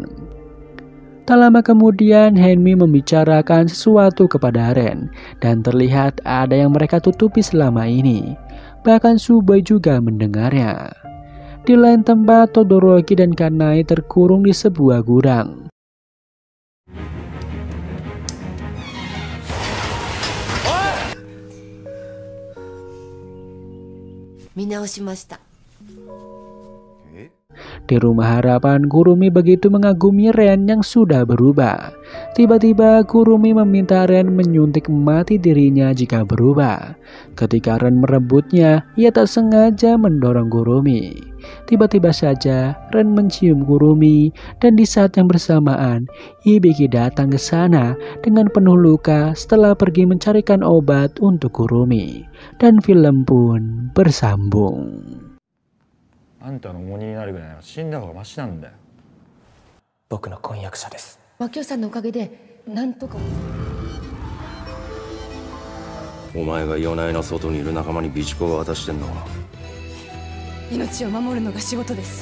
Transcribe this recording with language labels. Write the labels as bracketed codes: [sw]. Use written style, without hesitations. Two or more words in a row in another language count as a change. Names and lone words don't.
[id] Tak lama kemudian Henmi membicarakan sesuatu kepada Ren dan terlihat ada yang mereka tutupi selama ini. Bahkan Suboi juga mendengarnya. Di lain tempat Todoroki dan Kanae terkurung di sebuah gudang. [ja] 見直しました。 [id] Di rumah harapan, Kurumi begitu mengagumi Ren yang sudah berubah. Tiba-tiba Kurumi meminta Ren menyuntik mati dirinya jika berubah. Ketika Ren merebutnya, ia tak sengaja mendorong Kurumi. Tiba-tiba saja Ren mencium Kurumi dan di saat yang bersamaan Hibiki datang ke sana dengan penuh luka setelah pergi mencarikan obat untuk Kurumi. Dan film pun bersambung. [ja] あんたの重荷になるぐらいなら死んだ方がマシなんだよ。僕の婚約者です。マキオさんのおかげでなんとか。お前が夜な夜な外にいる仲間に備蓄を渡してんのは。命を守るのが仕事です。